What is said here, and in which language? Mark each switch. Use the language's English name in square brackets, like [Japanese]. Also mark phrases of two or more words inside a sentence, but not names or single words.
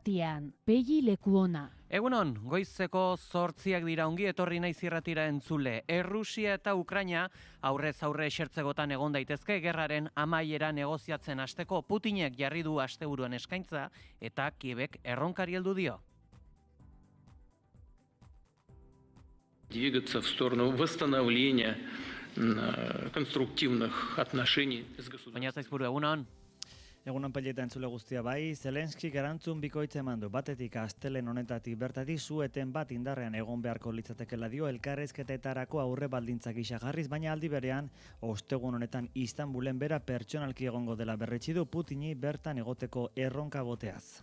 [Basque] Pegi Lekuona. Egunon, goizeko 8 dira, ongi etorri naiz irratira entzule. Errusia eta Ukraina aurrez aurre esertzegotan egon daitezke gerraren amaiera negoziatzen hasteko. Putinek jarri du asteburuan eskaintza eta Kievek erronkari heldu dio. [Russian] Двигаться в сторону восстановления конструктивных отношений с государством. [Basque] Baina zaizburu, egunon. Egunon peleta entzule guztia bai, Zelenskik erantzun bikoitza eman du. Batetik astelen honetatik bertatik su-eten bat indarrean egon beharko litzatekela dio elkarrizketetarako aurre baldintzak gisa jarriz, baina aldi berean ostegun honetan Istanbulen bera pertsonalki egongo dela berretsi du Putini bertan egoteko erronka boteaz.